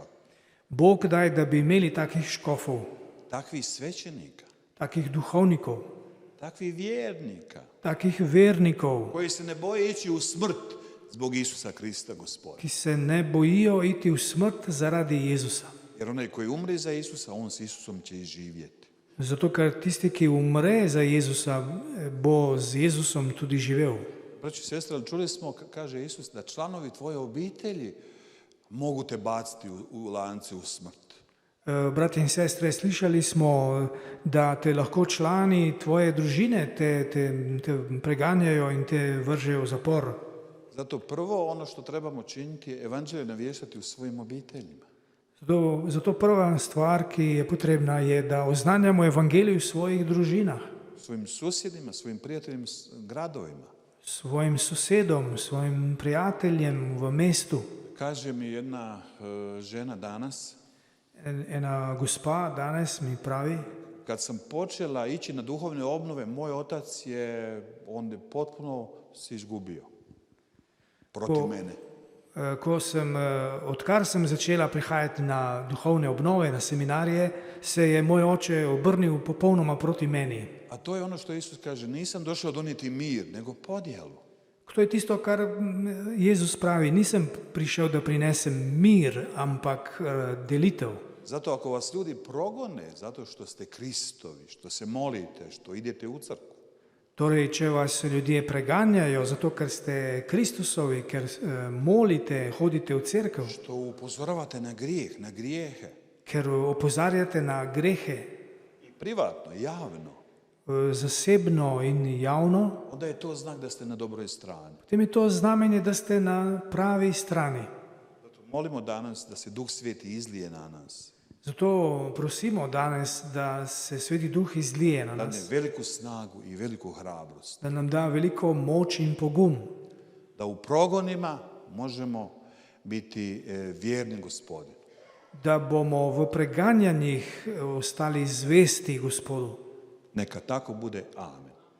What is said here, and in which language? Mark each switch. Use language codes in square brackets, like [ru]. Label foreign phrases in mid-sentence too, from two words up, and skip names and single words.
[sl] Bog daj, da bi imeli takih škofov, [hr] takvih svećenika, [sl] takih duhovnikov, [hr] takvih vjernika, [sl] takih vernikov, [hr] koji se ne boje ići u smrt zbog Isusa Krista gospodina. [sl] ki se ne bojijo iti v smrt zaradi Jezusa. [hr] Jer onaj koji umre za Isusa, on s Isusom će I živjeti. [sl] Zato, ker tisti, ki umre za Jezusa, bo z Jezusom tudi živel. [hr] Braći i sestre, ali čuli smo, kaže Isus, da članovi tvoje obitelji mogu te baciti u lance u smrt. [sl] Bratje in sestre, slišali smo, da te lahko člani tvoje družine te preganjajo in te vržejo v zapor. [hr] Zato prvo ono što trebamo činiti je evanđelje navještati u svojim obiteljima. [sl] Zato prva stvar, ki je potrebna, je, da oznanjamo evangelij v svojih družinah, [hr] Svojim susjedima, svojim prijateljima, gradovima. [sl] svojim sosedom, svojim prijateljem v mestu. [hr] Kaže mi jedna žena danas, [sl] Ena gospa danes mi pravi, [hr] kad sam počela ići na duhovne obnove, moj otac on je potpuno se izgubio protiv mene. [sl] odkar sem začela prihajati na duhovne obnove, na seminarije, se je moj oče obrnil popolnoma proti meni. [hr] A to je ono što Isus kaže, nisam došao donijeti mir, nego podjelu. [sl] To je tisto, kar Jezus pravi, nisem prišel, da prinesem mir, ampak delitev. [hr] Zato ako vas ljudi progone, zato što ste Kristovi, što se molite, što idete u crkvu, [sl] Torej, če vas ljudje preganjajo, zato ker ste Kristusovi, ker molite, hodite v cerkev, [hr] što upozoravate na grijeh, na grijehe, [sl] ker opozarjate na grehe [hr] i privatno, javno, [sl] zasebno in javno, [hr] onda je to znak da ste na dobroj strani. [sl] potem je to znamenje, da ste na pravi strani. [hr] Zato molimo danas da se Duh Sveti izlije na nas, [sl] Zato prosimo danes, da se Sveti Duh izlije na dadne nas, [hr] veliku snagu i veliku hrabrost, [sl] da nam da veliko moč in pogum, [hr] da u progonima možemo biti vjerni Gospodinu. [sl] da bomo v preganjanjih ostali zvesti Gospodu. [hr] Neka tako bude. Amen.